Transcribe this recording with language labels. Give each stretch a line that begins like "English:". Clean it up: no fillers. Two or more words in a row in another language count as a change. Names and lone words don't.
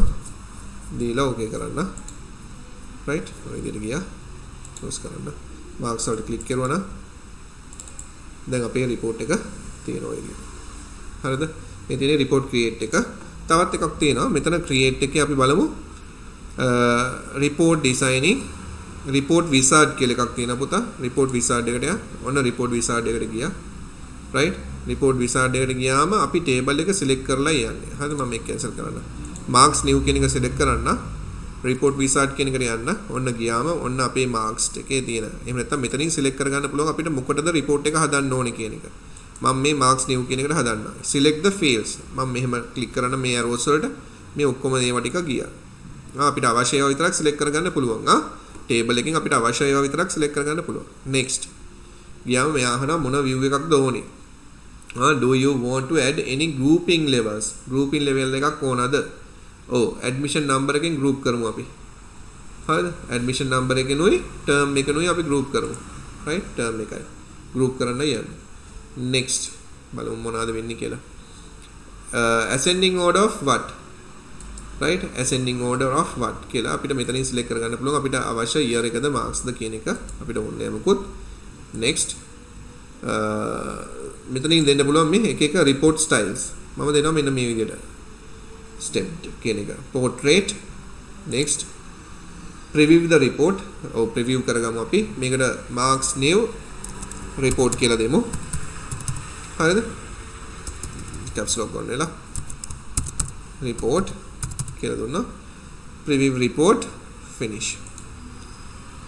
Sinhala: දීලා okay කරන්න. right ඔය විදිහට ගියා. close කරන්න. marks වලට click කරුවා නම් දැන් අපේ report එක තියෙනවා ඉතින්. හරිද? මේ තියෙන
English: report create
Sinhala: එක. තවත් එකක් තියෙනවා. මෙතන create එකේ අපි බලමු
English: report designing report wizard
Sinhala: කියලා එකක් තියෙනවා පුතා.
English: report wizard
Sinhala: එකට යන්න. ඔන්න
English: report wizard
Sinhala: එකට ගියා.
English: right report wizard
Sinhala: එකට ගියාම අපි table එක select කරලා යන්නේ. හරිද? මම මේක cancel කරන්න.
English: marks new
Sinhala: කියන එක select කරන්න.
English: report wizard
Sinhala: කියන එකට යන්න. ඔන්න ගියාම ඔන්න අපේ marks එකේ තියෙන. එහෙම නැත්නම් මෙතනින් select කරගන්න පුළුවන් අපිට මොකටද report එක හදන්න ඕනේ කියන එක. මම මේ
English: marks new
Sinhala: කියන එකට හදන්න.
English: select the fields.
Sinhala: මම මෙහෙම click කරන මේ arrows වලට මේ ඔක්කොම ඒවා ටික ගියා. අපිට අවශ්‍ය ඒවා විතරක් select කරගන්න පුළුවන්. table එකෙන් අපිට අවශ්‍ය ඒවා විතරක් select කරගන්න පුළුවන්. next. ගියාම මෙයා අහනවා මොන view එකක්ද ඕනේ.
English: Do you want to add any grouping levels? grouping level
Sinhala: එකක් ඕනද? ඔව්
English: admission number
Sinhala: එකෙන් group කරමු අපි. හරිද?
English: admission number
Sinhala: එකෙනුයි term එකෙනුයි අපි group කරමු. right? term එකයි. group කරන්න යන්න. next. බලමු මොනවද වෙන්නේ කියලා.
English: ascending order of what? right? ascending order of what
Sinhala: කියලා අපිට මෙතනින් select කරගන්න පුළුවන්. අපිට අවශ්‍ය year එකද marks ද කියන එක අපිට ඕනේ මොකොත්. next. මෙතනින් දෙන්න පුළුවන් මේ එක එක
English: report styles.
Sinhala: මම දෙනවා මෙන්න මේ විදිහට. stepped කියන එක. portrait.
English: next. preview the report.
Sinhala: ඔව් preview කරගමු අපි. මේකට
English: marks new report
Sinhala: කියලා දෙමු. හරිද?
English: caps lock
Sinhala: ගන්න වෙලා.
English: report
Sinhala: කියලා දුන්නා.
English: preview report finish.